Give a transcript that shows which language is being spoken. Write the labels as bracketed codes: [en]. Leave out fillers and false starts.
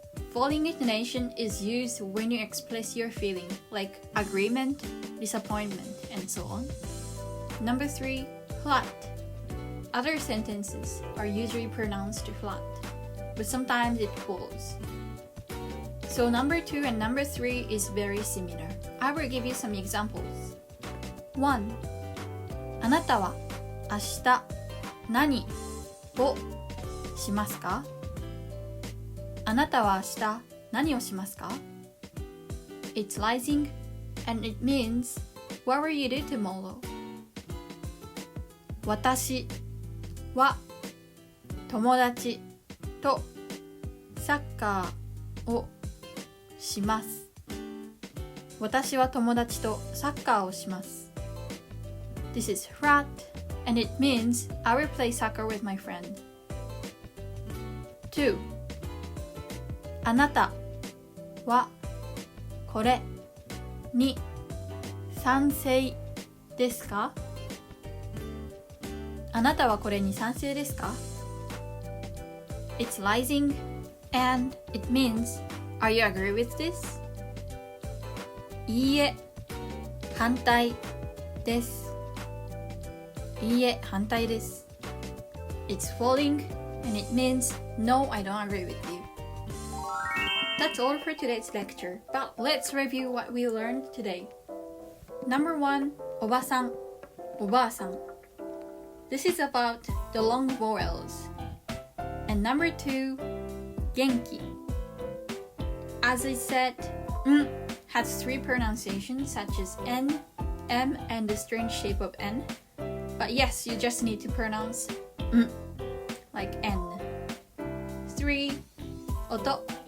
[en] Falling intonation is used when you express your feeling, like agreement, disappointment, and so on. Number 3, flat. Other sentences are usually pronounced flat, but sometimes it falls. So number 2 and number 3 is very similar. I will give you some examples. 1. [ja] あなたは明日何をしますか? あなたは明日何をしますか? [en] It's rising and it means what will you do tomorrow? [ja] 私は友達とサッカーをします。私は友達とサッカーをします。 [en] This is flat and it means I will play soccer with my friend. 2. [ja] あなたはこれに賛成ですか? あなたはこれに賛成ですか? [en] It's rising and it means Are you agree with this? [ja] いいえ、反対です。いいえ、反対です。 [en] It's falling and it means No, I don't agree with you. That's all for today's lecture, but let's review what we learned today. Number 1, おばさん、おばあさん. This is about the long vowels. And number 2, 元気. As I said, has 3 pronunciations such as N, M, and the strange shape of N. But yes, you just need to pronounce like N. 3, 音,